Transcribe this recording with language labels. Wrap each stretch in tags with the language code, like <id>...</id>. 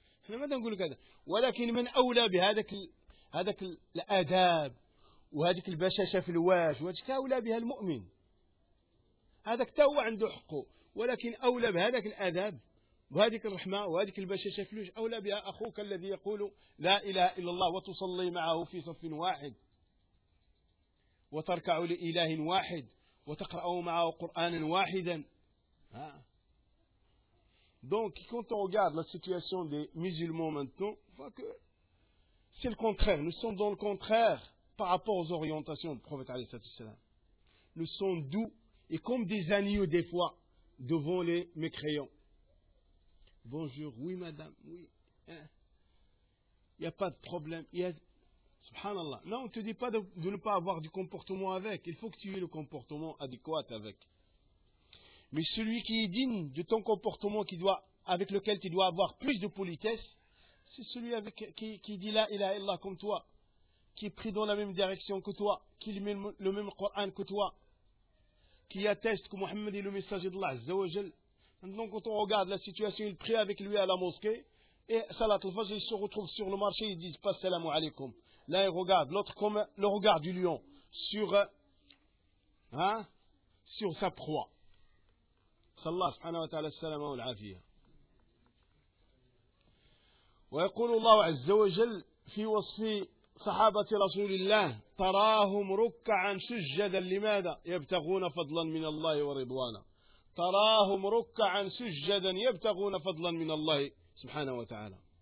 <ar>احنا ماذا نقول كذا؟ ولكن من اولى بهذاك الاداب وهذيك البشاشه في الواجه وهذاك اولى بها المؤمن، هذاك تا هو عنده حقه، ولكن اولى بهذاك الاداب وهذيك الرحمه وهذيك البشاشه في الوجه اولى بها اخوك الذي يقول لا اله الا الله وتصلي معه في صف واحد وتركع لاله واحد وتقرا معه قرانا واحدا.</ar> <fr>Donc, quand on regarde la situation des musulmans maintenant, on voit que c'est le contraire. Nous sommes dans le contraire par rapport aux orientations du prophète alayhi salatu wasalam. Nous sommes doux et comme des agneaux des fois devant les mécréants. Bonjour, oui madame, oui. Hein? Il n'y a pas de problème. Subhanallah. Non, on ne te dit pas de ne pas avoir du comportement avec. Il faut que tu aies le comportement adéquat avec. Mais celui qui est digne de ton comportement avec lequel tu dois avoir plus de politesse, c'est celui qui dit la ilaha illallah comme toi, qui est pris dans la même direction que toi, qui lit le même Coran que toi, qui atteste que Mohammed est le messager d'Allah Azza wa Jal. Maintenant, quand on regarde la situation, il prie avec lui à la mosquée, et salat al-fajr, il se retrouve sur le marché, il dit pas salamu alaykum. Là, il regarde l'autre comme le regard du lion sur sa proie.</fr> <ar>صلى الله سبحانه وتعالى السلامة والعافية. ويقول الله عز وجل في وصف صحابة رسول الله تراهم ركعا سجدا، لماذا؟ يبتغون فضلا من الله ورضوانا. تراهم ركعا سجدا يبتغون فضلا من الله سبحانه وتعالى.</ar>